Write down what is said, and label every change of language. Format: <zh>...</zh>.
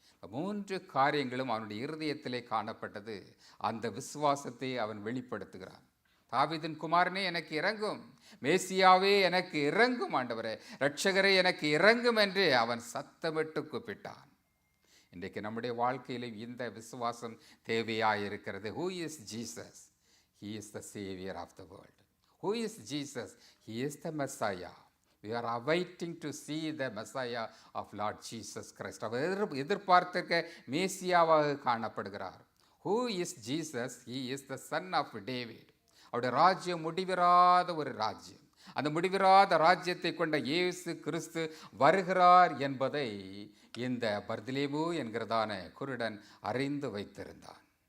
<ta>3 காரியங்களும் அவனுடைய இருதயத்திலே காணப்பட்டது. அந்த விசுவாசத்தை அவன் வெளிப்படுத்துகிறான். தாவீதின் குமாரனே, எனக்கு இறங்கும், மேசியாவே எனக்கு இறங்கும், ஆண்டவரே இரட்சகரே எனக்கு இறங்கும் என்று அவன் சத்தமிட்டு கூப்பிட்டான். இன்றைக்கு நம்முடைய வாழ்க்கையிலே இந்த விசுவாசம் தேவையாயிருக்கிறது.</ta> <en>Who is Jesus? He is the Savior of the world. Who is Jesus? He is the Messiah. We are awaiting to see the Messiah of Lord Jesus Christ.</en> <ta>அவர் எதிர்பார்த்திருக்க மேசியாவாக காணப்படுகிறார்.</ta> <en>Who is Jesus? He is the son of David.</en> <ta>அவருடைய ராஜ்யம் முடிவிராத ஒரு ராஜ்யம். அந்த முடிவிராத ராஜ்யத்தை கொண்ட இயேசு கிறிஸ்து வருகிறார் என்பதை இந்த பர்திலேமு என்கிறதான குருடன் அறிந்து வைத்திருந்தான்.</ta>